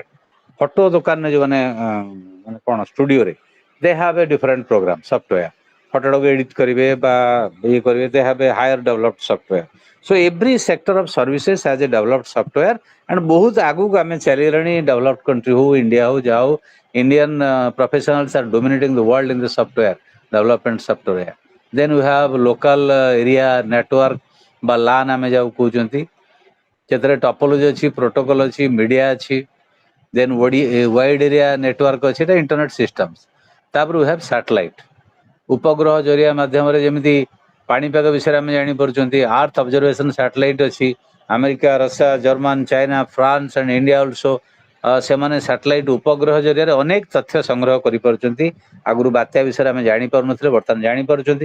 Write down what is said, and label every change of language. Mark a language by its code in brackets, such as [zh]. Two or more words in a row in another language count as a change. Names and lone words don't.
[or] ଫଟୋ ଦୋକାନରେ ଯେଉଁମାନେ ମାନେ କ'ଣ ଷ୍ଟୁଡିଓରେ, [en] they have a different program software, [or] ଫଟୋଟାକୁ ଏଡିଟ୍ କରିବେ ବା ଇଏ କରିବେ, [en] they have a higher developed software. so every sector of services has a developed software. [or] ଆଣ୍ଡ ବହୁତ ଆଗକୁ ଆମେ ଚାଲିଗଲାଣି, [en] developed country [or] ହଉ, ଇଣ୍ଡିଆ ହଉ, ଯାହା ହଉ, [en] Indian professionals are dominating the world in the software development software. Then we have local area network [or] ବା LAN ଆମେ ଯାହାକୁ କହୁଛନ୍ତି, ସେଥିରେ ଟପୋଲୋଜି ଅଛି, ପ୍ରୋଟୋକଲ ଅଛି, ମିଡିଆ ଅଛି। [en] then wide area network [or] ଅଛି, ଏଇଟା [en] internet systems. ତାପରେ we have satellite, [or] ଉପଗ୍ରହ ଜରିଆ ମାଧ୍ୟମରେ ଯେମିତି ପାଣିପାଗ ବିଷୟରେ ଆମେ ଜାଣିପାରୁଛନ୍ତି, [en] earth observation satellite [or] ଅଛି। ଆମେରିକା, ଋଷିଆ, ଜର୍ମାନ, ଚାଇନା, ଫ୍ରାନ୍ସ ଆଣ୍ଡ ଇଣ୍ଡିଆ ଅଲସୋ, ସେମାନେ ସାଟେଲାଇଟ୍ ଉପଗ୍ରହ ଜରିଆରେ ଅନେକ ତଥ୍ୟ ସଂଗ୍ରହ କରିପାରୁଛନ୍ତି। ଆଗରୁ ବାତ୍ୟା ବିଷୟରେ ଆମେ ଜାଣିପାରୁନଥିଲେ, ବର୍ତ୍ତମାନ ଜାଣିପାରୁଛନ୍ତି।